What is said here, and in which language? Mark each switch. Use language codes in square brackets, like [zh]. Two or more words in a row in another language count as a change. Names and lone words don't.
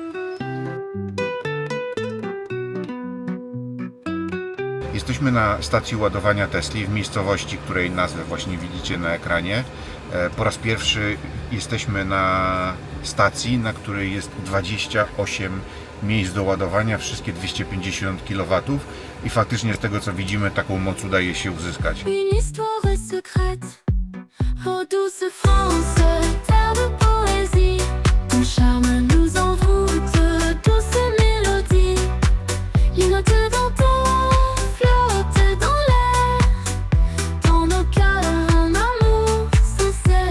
[pl] Jesteśmy na stacji ładowania Tesli w miejscowości, której nazwę właśnie widzicie na ekranie. Po raz pierwszy jesteśmy na stacji, na której jest 28 miejsc do ładowania, wszystkie 250 kW i faktycznie z tego co widzimy taką moc udaje się uzyskać. [fr] Une histoire secrète. Oh douce France, terre de poésie. Ton charme nous envoûte, douce mélodie. Les notes d'antan flottent dans l'air. Dans nos cœurs, un amour sincère.